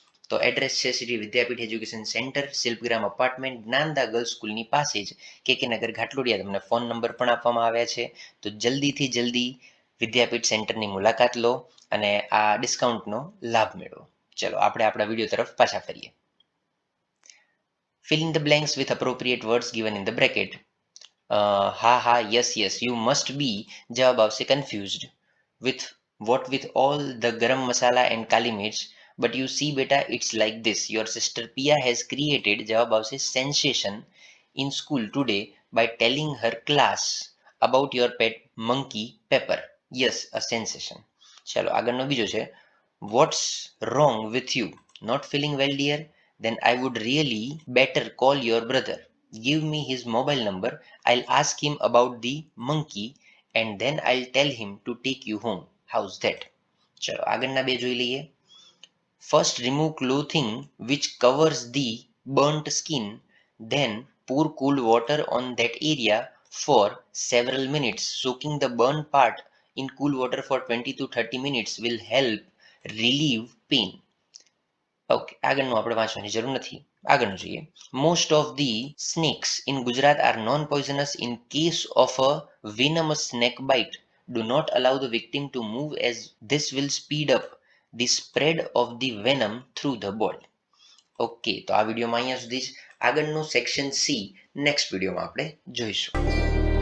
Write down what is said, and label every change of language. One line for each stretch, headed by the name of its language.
Gujarati: તો એડ્રેસ છે શ્રી વિદ્યાપીઠ education centre, Shilpgram apartment, જ્ઞાનદા girls સ્કૂલની પાસે જ, કે નગર ઘાટલોડિયા. તમને ફોન નંબર પણ આપવામાં આવ્યા છે, તો જલ્દીથી જલ્દી વિદ્યાપીઠ સેન્ટરની મુલાકાત લો અને આ ડિસ્કાઉન્ટનો લાભ મેળવો. ચલો આપણે આપણા વિડીયો તરફ પાછા ફરીએ.
English: Fill in the blanks with appropriate words given in the bracket. Ha, yes, you must be.
Gujarati: જવાબ આવશે confused.
English: With what? With all the garam masala and kali mirch. But you see beta, it's like this. Your sister Pia has created,
Gujarati: જવાબ આવશે,
English: sensation in school today by telling her class about your pet monkey Pepper. Yes, a sensation.
Gujarati: ચલો આગળનો બીજો છે,
English: what's wrong with you? Not feeling well, dear? Then I would really better call your brother. Give me his mobile number. I'll ask him about the monkey and then I'll tell him to take you home. How's that?
Gujarati: ચલો આગળના બે જોઈ લઈએ.
English: First remove clothing which covers the burnt skin, then pour cold water on that area for several minutes. Soaking the burnt part in cool water for 20 to 30 minutes will help relieve pain.
Gujarati: Okay, આગળનું આપણે વાંચવાની જરૂર નથી. આગળનું જોઈએ.
English: Most of the snakes in Gujarat are non poisonous. In case of a venomous snake bite, do not allow the victim to move as this will speed up the spread of the venom through the body.
Gujarati: Okay, તો આ વિડીયોમાં અહીંયા સુધી જ. આગળનું section C next વિડીયોમાં આપણે જોઈશું.